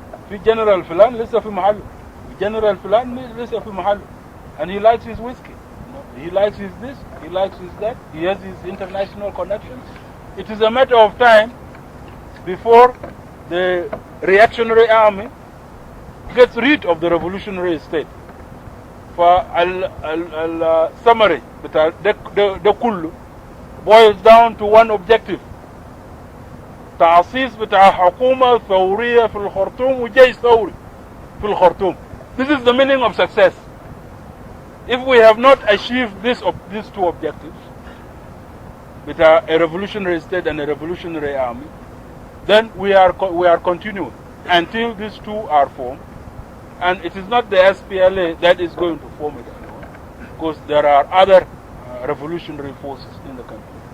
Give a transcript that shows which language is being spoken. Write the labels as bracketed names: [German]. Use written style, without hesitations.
[Arabic] في general فلان لسه في محله, general فلان لسه في محله, [English] and he likes his whiskey. He likes his this, he likes his that, he has his international connections. It is a matter of time before the reactionary army gets rid of the revolutionary state. [Arabic] فالسمري بتاع ده كله [English] boils down to one objective: [Arabic] تأسيس بتاع حكومة ثورية في الخرطوم وجيش ثوري في الخرطوم. [English] This is the meaning of success. If we have not achieved these two objectives, with a revolutionary state and a revolutionary army, then we are continuing until these two are formed. And it is not the SPLA that is going to form it anymore, because there are other revolutionary forces in the country.